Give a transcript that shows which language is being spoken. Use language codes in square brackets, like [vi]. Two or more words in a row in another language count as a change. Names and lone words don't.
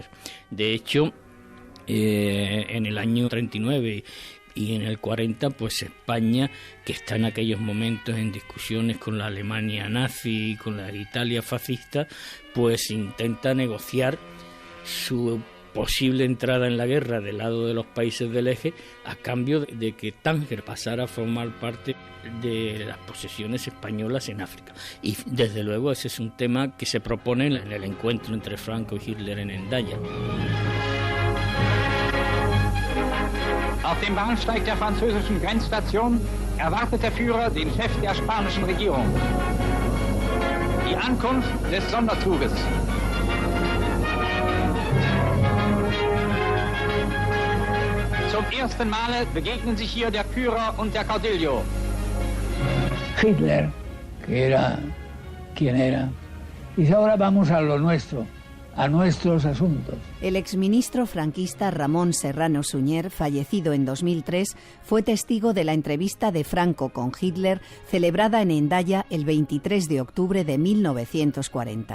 [es] De hecho, en el año 39 y en el 40, pues España, que está en aquellos momentos en discusiones con la Alemania nazi y con la Italia fascista, pues intenta negociar su posible entrada en la guerra del lado de los países del eje a cambio de que Tánger pasara a formar parte de las posesiones españolas en África. Y desde luego ese es un tema que se propone en el encuentro entre Franco y Hitler en Endaya. [de] Auf dem Bahnsteig der französischen Grenzstation erwartet der Führer den Chef der spanischen Regierung. Die Ankunft des Sonderzuges. Zum ersten Male begegnen sich hier der Führer und der Caudillo. [es] Hitler, que era quien era, dice ahora vamos a lo nuestro, a nuestros asuntos. El exministro franquista Ramón Serrano Suñer, fallecido en 2003, fue testigo de la entrevista de Franco con Hitler celebrada en Hendaya el 23 de octubre de 1940.